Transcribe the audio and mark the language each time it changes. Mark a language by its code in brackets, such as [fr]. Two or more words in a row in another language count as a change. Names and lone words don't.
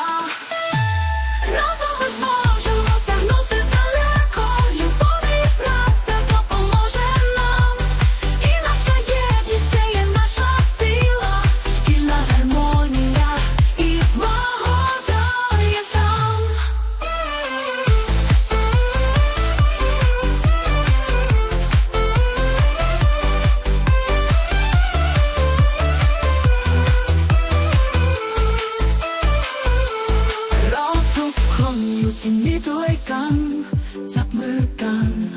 [uk] Разом ми зможемо сягнути далеко, любов і праця допоможе нам. І наша єдність – це є наша сила, шкільна гармонія і злагода є там. [th] เราทุกคนอยู่ที่นี่ด้วยกันจับมือกัน